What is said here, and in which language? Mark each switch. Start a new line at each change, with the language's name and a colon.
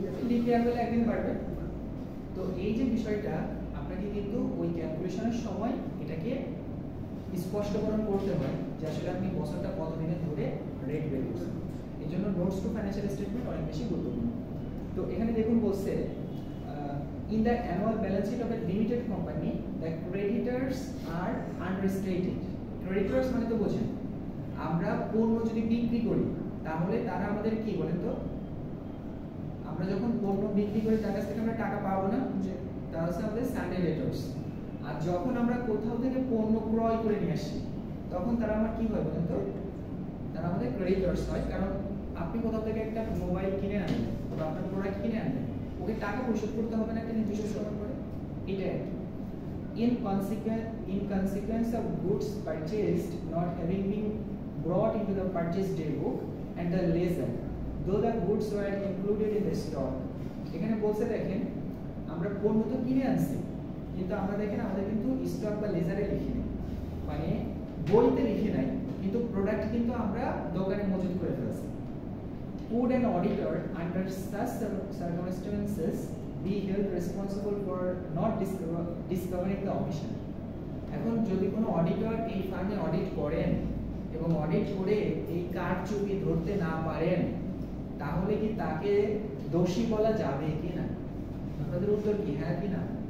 Bangla: Leap year বলে একদিন বাড়বে। তো এই যে বিষয়টা আপনাকে কিন্তু ওই ক্যালকুলেশনের সময় এটাকে স্পষ্টকরণ করতে হয় যে আসলে আপনি বছরটা কত দিনে ধরে রেট বের করছেন। এই জন্য নোটস টু ফাইন্যান্সিয়াল স্টেটমেন্ট অনেক বেশি গুরুত্বপূর্ণ। তো এখানে দেখুন বলছে
English: in the annual balance sheet of a limited company the creditors are unrestricted.
Bangla: Creditors মানে তো বোঝেন, আমরা পণ্য যদি বিক্রি করি তাহলে তারা আমাদের কি বলেন তো, আমরা যখন পণ্য বিক্রি করি তার কাছ থেকে আমরা টাকা পাবো না, তারা হচ্ছে আমাদের সানডে ডেটর্স। আর যখন আমরা কোথাও থেকে পণ্য ক্রয় করে নিয়ে আসি তখন তারা আমার কি হয় বলেন তো, তারা আমাদের ক্রেডিটর্স হয়। কারণ আপনি কোথাও থেকে একটা মোবাইল কিনে আনলেন বা আপনার প্রোডাক্ট কিনে আনলেন, ওকে টাকা পরিশোধ করতে হবে না একটা নির্দিষ্ট সময় পরে।
English: এটা in consequence of goods purchased not having been brought into the purchase day book and the ledger though the goods were included in the stock.
Bangla: এখানে বলছে দেখেন আমরা পণ্য তো কিনে আনছি কিন্তু আমরা দেখেন আমাদের কিন্তু স্টক বা লেজারে লিখি নাই, মানে বইতে লিখি নাই, কিন্তু প্রোডাক্ট কিন্তু আমরা দোকানে মজুত করে ফেলছি।
English: Would an auditor under such circumstances be held responsible for not discovering the omission?
Bangla: এখন যদি কোনো অডিটর এই ফার্মে অডিট করেন এবং অডিট করে এই কারচুপি ধরতে না পারেন তাহলে কি তাকে দোষী বলা যাবে কি না? আপনাদের উত্তর কি, হ্যাঁ কি না?